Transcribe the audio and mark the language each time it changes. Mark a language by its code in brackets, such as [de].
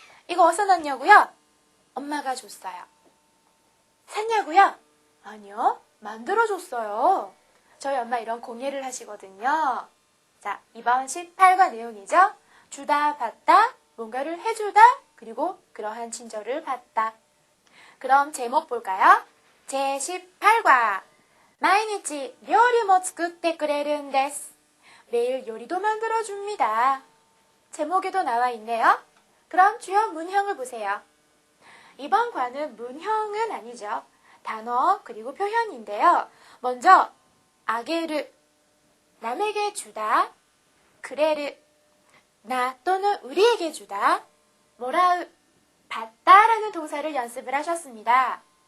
[ko] 이거 어디서 났냐고요? 엄마가 줬어요. 샀냐고요? 아니요. 만들어줬어요. 저희 엄마 이런 공예를 하시거든요. 자, 이번 18과 내용이죠. 주다, 받다, 뭔가를 해주다, 그리고 그러한 친절을 받다. 그럼 제목 볼까요? 제18과 [ja] 毎日料理も作ってくれるんです. [ko] 매일 요리도 만들어줍니다. 제목에도 나와 있네요. 그럼 주요 문형을 보세요. 이번 과는 문형은 아니죠. 단어 그리고 표현인데요. 먼저 아게르, 남에게 주다, 그레르, 나 또는 우리에게 주다, 모라우, 받다라는 동사를 연습을 하셨습니다.